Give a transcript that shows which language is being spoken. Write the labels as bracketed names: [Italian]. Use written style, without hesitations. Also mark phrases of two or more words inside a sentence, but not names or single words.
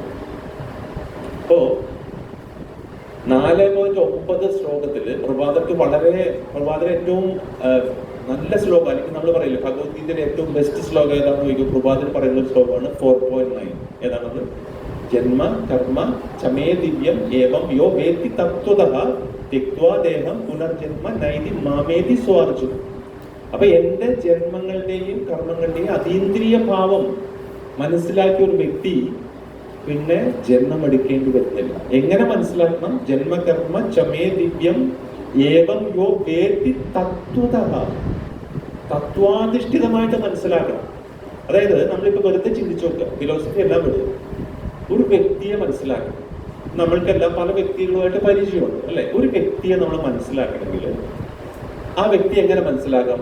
[Malayalam] അപ്പോ 4.9 ശ്ലോകത്തില് പ്രഭാതത്തിൽ ഏറ്റവും നല്ല ശ്ലോകം, അല്ലെങ്കിൽ നമ്മൾ പറയില്ല ഭഗവത്ഗീതയിലെ ഏറ്റവും ബെസ്റ്റ് ശ്ലോകം ഏതാണെന്ന് ചോദിക്കും. പ്രഭാതത്തിൽ പറയുന്ന ഒരു ശ്ലോകമാണ് 4.9. ഏതാണത്? [Sanskrit] जन्म कर्म च मे दिव्यम् एवं यो वेत्ति तत्त्वतः त्यक्त्वा देहं पुनर्जन्म नैति मामेति सोऽर्जुन. [Malayalam] അപ്പൊ എന്റെ ജന്മങ്ങളുടെയും കർമ്മങ്ങളുടെയും അതീന്ദ്രിയ ഭാവം മനസ്സിലാക്കിയ ഒരു വ്യക്തി പിന്നെ ജന്മം എടുക്കേണ്ടി വരുന്നില്ല. എങ്ങനെ മനസ്സിലാക്കണം? [Sanskrit] जन्मकर्म च मे दिव्यम् एवं यो वेत्ति तत्त्वतः, [Malayalam] തത്വാധിഷ്ഠിതമായിട്ട് മനസ്സിലാക്കണം. അതായത് നമ്മളിപ്പോ വെറുതെ ചിന്തിച്ചു നോക്കുക, ഫിലോസഫി എല്ലാം വിടുക, ഒരു വ്യക്തിയെ മനസ്സിലാക്കണം. നമ്മൾക്കെല്ലാം പല വ്യക്തികളുമായിട്ട് പരിചയമുണ്ട്, അല്ലെ? ഒരു വ്യക്തിയെ നമ്മൾ മനസ്സിലാക്കണമെങ്കിൽ ആ വ്യക്തി എങ്ങനെ മനസ്സിലാക്കാം?